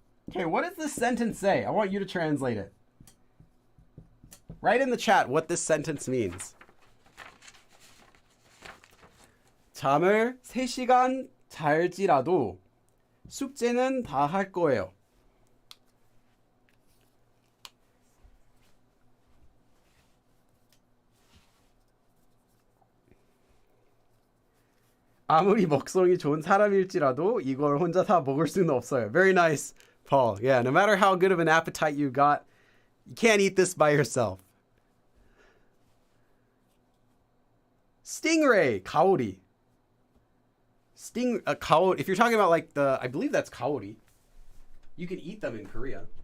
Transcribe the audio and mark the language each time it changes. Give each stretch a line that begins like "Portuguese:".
English: Okay, what does this sentence say? I want you to translate it. Write in the chat what this sentence means.
Korean: 잠을 3시간 잘지라도 숙제는 다 할 거예요. 아무리 먹성이 좋은 사람일지라도 이걸 혼자 다 먹을 수는 없어요.
English: Very nice, Paul. Yeah, no matter how good of an appetite you got, you can't eat this by yourself. Stingray, kaori. Kaori. If you're talking about like I believe that's kaori. You can eat them in Korea.